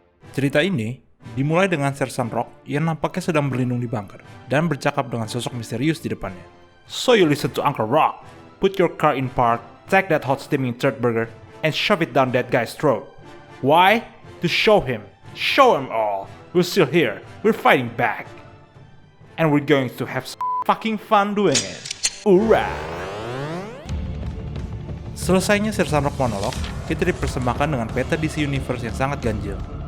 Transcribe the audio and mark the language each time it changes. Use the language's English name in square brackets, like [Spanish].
[Indonesian] Cerita ini dimulai dengan Sersan Rock yang nampaknya sedang berlindung di bunker dan bercakap dengan sosok misterius di depannya. [English] So you listen to Uncle Rock, put your car in park, take that hot steaming third burger, and shove it down that guy's throat. Why? To show him all. We're still here, we're fighting back. And we're going to have fucking fun doing it. Hoorah! [Indonesian] Selesainya Sersan Rock monolog, kita dipersembahkan dengan peta DC Universe yang sangat ganjil.